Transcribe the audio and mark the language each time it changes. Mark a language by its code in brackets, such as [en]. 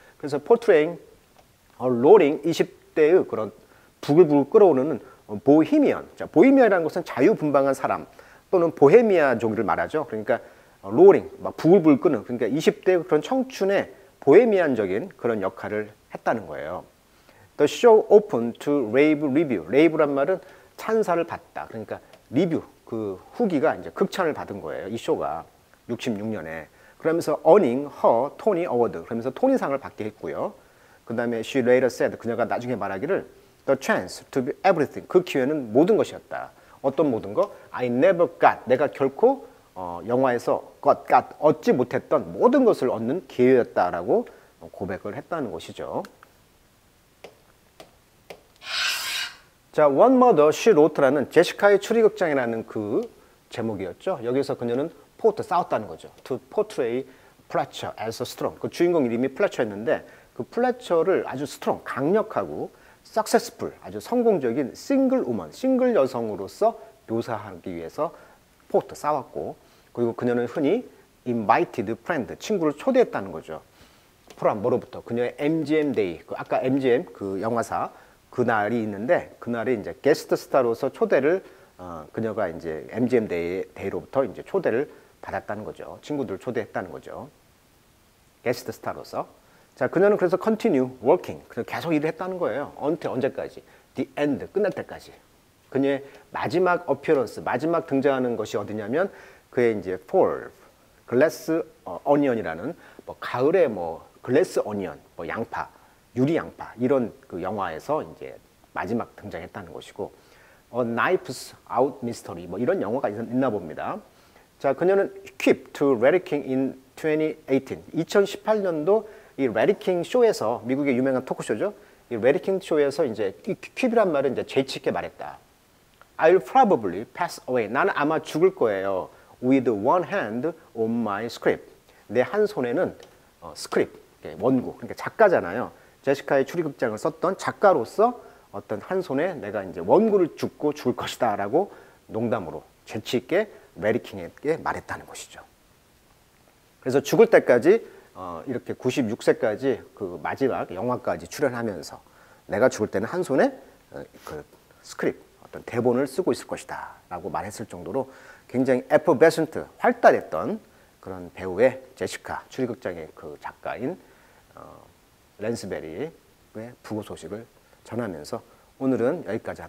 [ko] 그래서 portraying a roaring 20대의 그런 부글부글 끓어오르는 보헤미안. 자, 보헤미안이라는 것은 자유분방한 사람 또는 보헤미아족을 말하죠. 그러니까 roaring, 막 부글부글 끓는, 그러니까 20대의 그런 청춘의 보헤미안적인 그런 역할을 했다는 거예요. The show opened to [en] rave review. [ko] rave란 말은 찬사를 받다. 그러니까 리뷰, 그 후기가 이제 극찬을 받은 거예요. 이 쇼가 66년에. [en] 그러면서 earning her Tony Award. [ko] 그러면서 토니상을 받게 했고요. [en] 그 다음에 she later said. 그녀가 나중에 말하기를 the chance to be everything. [ko] 그 기회는 모든 것이었다. 어떤 모든 거? I never got. 내가 결코 영화에서 얻지 못했던 모든 것을 얻는 기회였다라고 고백을 했다는 것이죠. 자, One Mother She Wrote라는 제시카의 추리극장이라는 그 제목이었죠. 여기서 그녀는 싸웠다는 거죠. [en] To portray Fletcher as a strong. [ko] 그 주인공 이름이 플래처였는데 그 플래처를 아주 스트롱, 강력하고 successful, 아주 성공적인 싱글 우먼, 싱글 여성으로서 묘사하기 위해서 싸웠고, 그리고 그녀는 흔히 invited friend, 친구를 초대했다는 거죠. 프롬 뭐로부터? 그녀의 MGM 데이, 아까 MGM 그 영화사 그날이 있는데 그날이 이제 게스트 스타로서 초대를 그녀가 이제 MGM 데이로부터 이제 초대를 받았다는 거죠. 친구들을 초대했다는 거죠. 게스트 스타로서. 자, 그녀는 그래서 continue working, 그냥 계속 일을 했다는 거예요. until 언제까지? The end, 끝날 때까지. 그녀의 마지막 appearance, 마지막 등장하는 것이 어디냐면 그의 이제 fall, glass onion이라는 뭐 가을에 뭐 glass onion, 뭐 양파, 유리 양파 이런 그 영화에서 이제 마지막 등장했다는 것이고, A Knife's Out Mystery 뭐 이런 영화가 있나 봅니다. [en] 자, 그녀는 equipped to Larry King in 2018. [ko] 2018년도 이 레리 킹 쇼에서, 미국의 유명한 토크쇼죠. 이 레리 킹 쇼에서 이제 이 퀴이란 말은 이제 재치 있게 말했다. [en] I'll probably pass away. 나는 아마 죽을 거예요. With one hand on my script. [ko] 내 한 손에는 스크립트, 원고, 그러니까 작가잖아요. 제시카의 추리극장을 썼던 작가로서 어떤 한 손에 내가 이제 원고를 줍고 죽을 것이다라고 농담으로 재치 있게 레리 킹에게 말했다는 것이죠. 그래서 죽을 때까지 이렇게 96세까지 그 마지막 영화까지 출연하면서 내가 죽을 때는 한 손에 그 스크립트, 어떤 대본을 쓰고 있을 것이다 라고 말했을 정도로 굉장히 에퍼베센트, 활달했던 그런 배우의 제시카, 추리극장의 그 작가인 랜스베리의 부고 소식을 전하면서 오늘은 여기까지 하도록 하겠습니다.